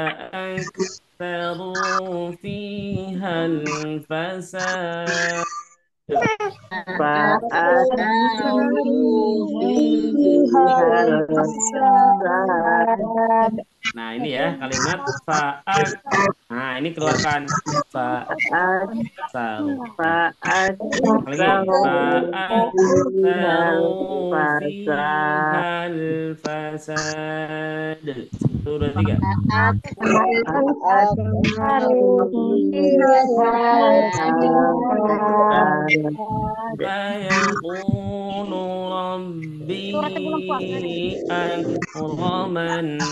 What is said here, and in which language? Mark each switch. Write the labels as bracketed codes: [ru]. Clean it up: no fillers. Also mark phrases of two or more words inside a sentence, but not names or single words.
[ar] فأكثروا فيها الفساد. فأكثروا فيها الفساد [id] Nah, ini ya kalimat fa'ak. Nah, ini keluarkan fa'aksaru. Nah, lagi [ar] فأكثروا فيها الفساد. 1, 2, 3. فيقول ربي أكرمن.